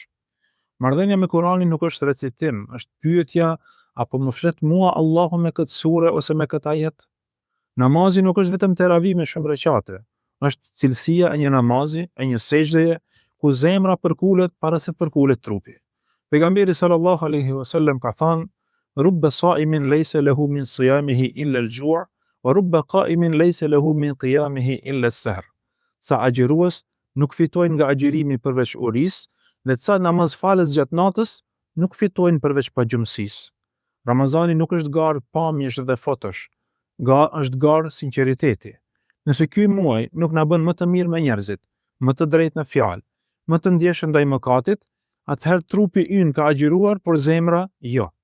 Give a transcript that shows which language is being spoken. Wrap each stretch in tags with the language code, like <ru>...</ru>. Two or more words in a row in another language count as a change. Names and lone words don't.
<sq>Marrëdhënia me Kur'anin nuk është recitim, është pyetja: apo më flet mua Allahu me këtë sure ose me këtë ajet? Namazi nuk është vetëm teravi me shumë rekate, është cilësia e një namazi, e një sejdëje ku zemra përkulet para se të përkulet trupi.</sq> <ar>Pejgamberi صلى الله عليه وسلم</ar> <sq>ka thënë:</sq> <ar>رب صائم ليس له من صيامه إلا الجوع ورب قائم ليس له من قيامه إلا السهر.</ar> <sq>Sa agjërues nuk fitojnë nga agjërimi përveç urisë, dhe ca namazfalës gjatë natës nuk fitojnë përveç pagjumësisë. Ramazani nuk është garë pamjesh dhe fotosh, është garë sinqeriteti. Nëse ky muaj nuk na bën më të mirë me njerëzit, më të drejtë në fjalë, më të ndjeshëm ndaj mëkatit, atëherë trupi ynë ka agjëruar, por zemra jo.</sq>